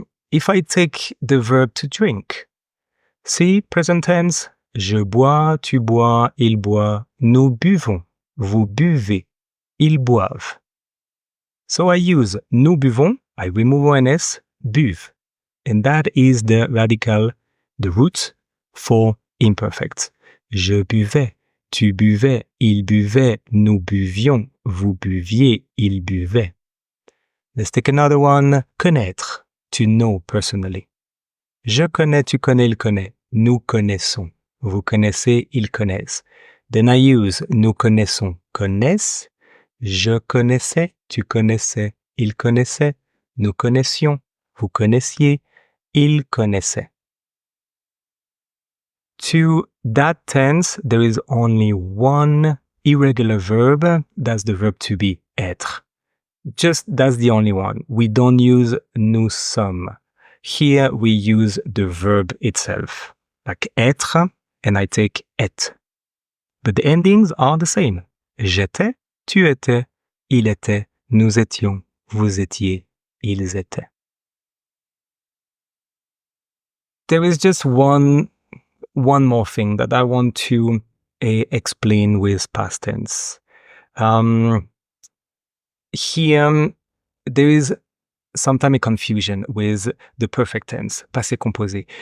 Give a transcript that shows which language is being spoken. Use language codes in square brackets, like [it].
[en] If I take the verb to drink, see present tense, [fr] je bois, tu bois, il boit, nous buvons, vous buvez, ils boivent. [en] So I use [fr] nous buvons, [en] I remove ONS, buve. And that is the radical, the root for imperfect. [fr] Je buvais, tu buvais, il buvait, nous buvions, vous buviez, il buvait. [en] Let's take another one, connaître, to know personally. [fr] Je connais, tu connais, il connaît, nous connaissons, vous connaissez, ils connaissent. [en] Then I use [fr] nous connaissons, connaissent, je connaissais, tu connaissais, il connaissait, nous connaissions, vous connaissiez, il connaissait. [en] To that tense, there is only one irregular verb, that's the verb to be, être. Just that's the only one. We don't use [fr] nous sommes. [en] Here we use the verb itself, like être, and I take et. But the endings are the same. [fr] J'étais, tu étais, il était, nous étions, vous étiez, ils étaient. [en] There is just one more thing that I want to explain with past tense. Here, there is sometimes a confusion with the perfect tense, passé composé.